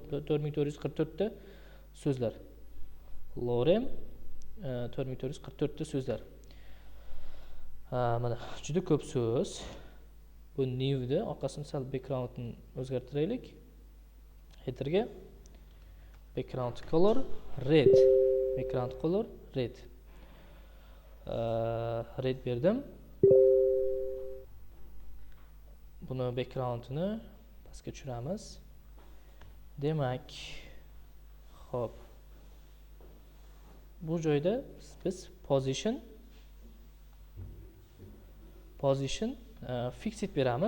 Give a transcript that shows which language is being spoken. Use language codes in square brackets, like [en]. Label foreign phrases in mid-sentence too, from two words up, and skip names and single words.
[uz] 4444 ta so'zlar. Lorem 4444 ta so'zlar. Mana juda ko'p so'z. Bu new da, orqasini sal backgroundni o'zgartiraylik. Headerga [en] background color red. Background color red. Red berdim. [uz] Buni backgroundini pastga tushiramiz. Demak, xo'p. Bu joyda biz [en] position fixed [uz] beramiz.